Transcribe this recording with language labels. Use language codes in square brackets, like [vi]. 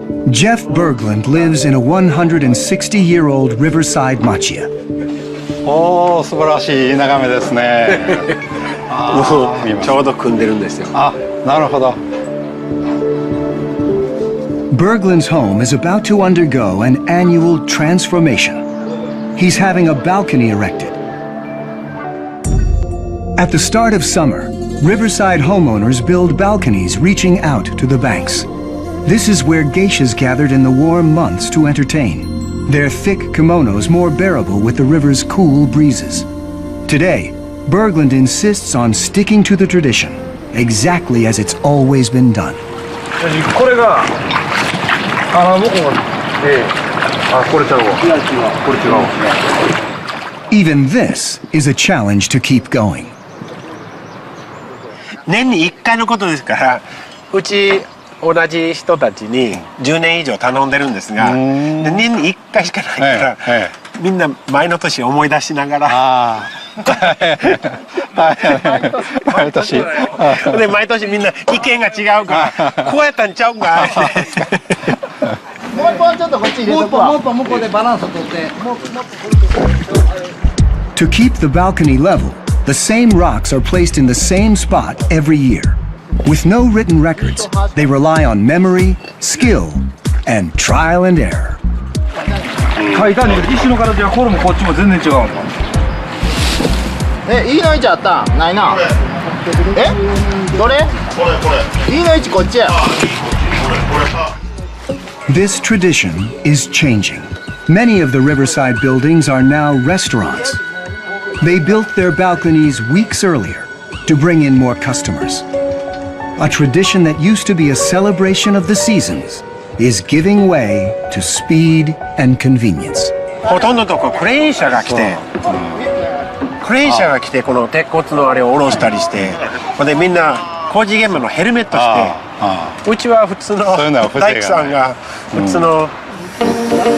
[en] Jeff Berglund lives in a 160-year-old riverside machiya. [ja] おお、素晴らしい眺めですね。もうちょうど組んでるんですよ。あ、なるほど。 [en] Berglund's home is about to undergo an annual transformation. He's having a balcony erected. At the start of summer, riverside homeowners build balconies reaching out to the banks. This is where geishas gathered in the warm months to entertain, their thick kimonos more bearable with the river's cool breezes. Today, Berglund insists on sticking to the tradition, exactly as it's always been done. [ja] これが僕もこれちゃうわ。これ違うわ。 [en] Even this is a challenge to keep going. [ja] 年に1回のことですから、うち同じ人たちに10年以上頼んでるんですが、年に1回しかないから、みんな前の年思い出しながら。毎年。で毎年みんな意見が違うからこうやったんちゃうか。もうちょっとこっち入れとくわ。もっと向こうでバランスをとって。 [en] To keep the balcony level, the same rocks are placed in the same spot every year. With no written records, they rely on memory, skill, and trial and error. [ja] 書いたんだけど石の形がこれもこっちも全然違うの。いいの位置あったん？ないな。どれ？いいの位置こっちや。 [en] This tradition is changing. Many of the riverside buildings are now restaurants. They built their balconies weeks earlier to bring in more customers. A tradition that used to be a celebration of the seasons is giving way to speed and convenience. [ja] ほとんどのとこクレーン車が来て、この鉄骨のあれを下ろしたりして、ほんでみんな工事現場のヘルメットして、うちは普通の大工さんが普通の。